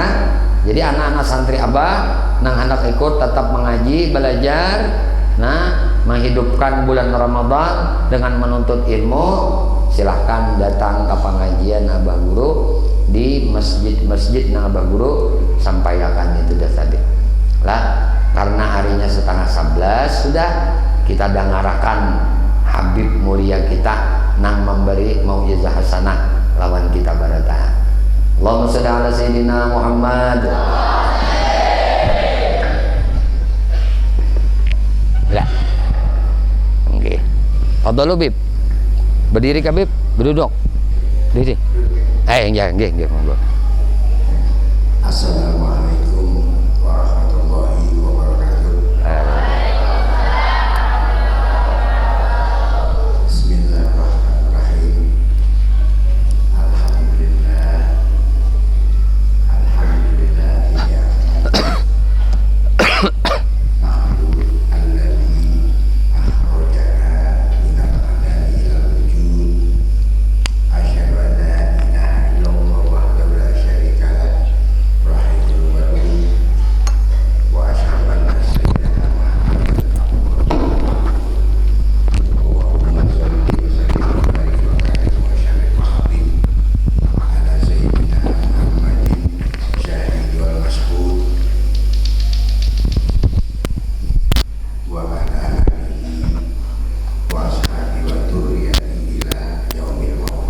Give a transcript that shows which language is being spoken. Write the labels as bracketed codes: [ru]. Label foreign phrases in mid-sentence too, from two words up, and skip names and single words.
[bjn] Jadi anak-anak santri Abah nang hendak ikut tetap mengaji belajar, nah menghidupkan bulan Ramadan dengan menuntut ilmu, silahkan datang ke pengajian Abah Guru di masjid-masjid nang Abah Guru sampaikan itu dah tadi lah. Karena harinya setengah 11 sudah kita dengarakan Habib mulia kita nang memberi [ar] موعظة حسنة [bjn] lawan kita barata. [ar] اللهم صل على سيدنا محمد. [bjn] Ya. Oke. Fadhlu Bib. Berdiri ka Bib, berduduk. Diri. [jv] Nggih, monggo. [ar] السلام عليكم ورحمة الله وبركاته. بسم الله الرحمن الرحيم. [bjn] Alhamdulillah ya. [ar] نحمد الذي أخرجنا من العدم إلى الوجود. أشهد أن لا إله إلا الله وحده لا شريك له الرحيم الودود. وأشهد أن سيدنا محمدا اللهم صل وسلم وبارك وكرم وشرف وختم على سيدنا محمد شهيد والمشهود وعلى آله وأصحابه وذريته إلى يوم الموت.